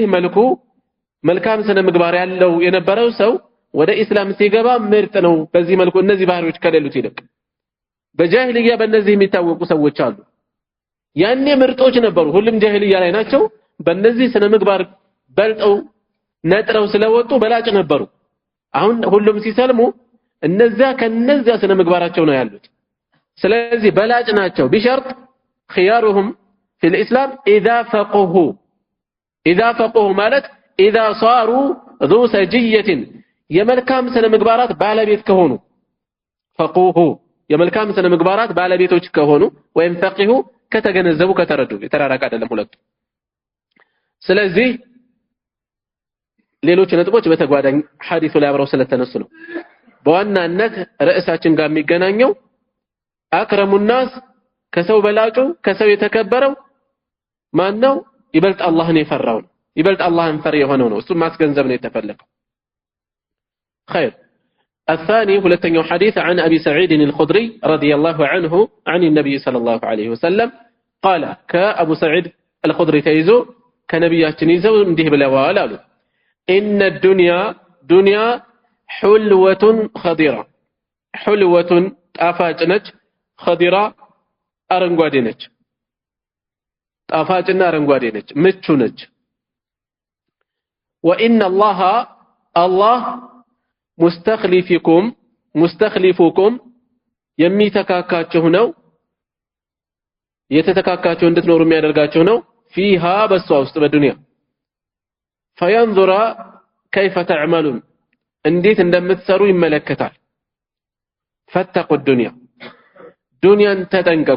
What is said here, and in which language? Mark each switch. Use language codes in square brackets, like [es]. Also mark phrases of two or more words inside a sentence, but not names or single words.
[am] መልኩ መልካም ስነ ምግባር ያለው የነበረው ሰው ወደ ኢስላም ሲገባ ምርጥ ነው። በዚህ መልኩ እነዚህ ባህሪዎች ከሌሉት ይልቅ በጃሂልያ በእነዚህ የሚታወቁ ሰዎች አሉ። ያኔ ምርጦች ነበሩ፣ ሁሉም ጃሂልያ ላይ ናቸው። በእነዚህ ስነ ምግባር በልጠው ነጥረው ስለወጡ በላጭ ነበሩ። አሁን ሁሉም ሲሰልሙ እነዚያ ከነዚያ ስነ ምግባራቸው ነው ያሉት። ስለዚህ በላጭ ናቸው። ቢሸርጥ [ar] خيارهم في الإسلام إذا فقهوا [am] ማለት [ar] إذا صاروا ذو سجية [am] የመልካም ስነ ምግባራት ባለቤት ከሆኑ فقوه የመልካም ስነ ምግባራት ባለቤቶች ከሆኑ ወይም ፈቂሁ ከተገነዘቡ ከተረዱ የተራራቀ አይደለም ሁለቱ። ስለዚህ ሌሎች ነጥቦች በተጓዳኝ ሐዲሱ ላይ አብረው ስለተነሱ ነው። በዋናነት ርዕሳችን ጋር የሚገናኘው [ar] أكرم الناس [am] ከሰው በላጩ ከሰው የተከበረው ማን ነው? ይበልጥ አላህን የፈራው ነው። ይበልጥ አላህን ፈሪ የሆነው ነው። እሱም ማስገንዘብ ነው የተፈለገው። [ar] خير الثاني [am] ሁለተኛው ሐዲስ [ar] عن ابي سعيد الخدري رضي الله عنه عن النبي صلى الله عليه وسلم قال كابو سعيد الخدري [am] ተይዞ ከነብያችን ይዘው እንዲህ ብለዋል አሉ [ar] ان الدنيا دنيا حلوة خضرة حلوة [am] ጣፋጭ ነች [ar] خضرة [am] አረንጓዴ ነች። ጣፋጭና አረንጓዴ ነች፣ ምቹ ነች። [ar] وان الله [am] ሙስተኽሊፉኩም የሚተካካችሁ ነው፣ የተተካካችሁ እንድትኖሩ የሚያደርጋችሁ ነው። ፊሃ በሷ ውስጥ በዱንያ [ar] فينظر كيف تعملون [am] እንዴት እንደምትሰሩ ይመለከታል። [ar] فاتقوا الدنيا [am] ዱንያን ተጠንቀቁ፣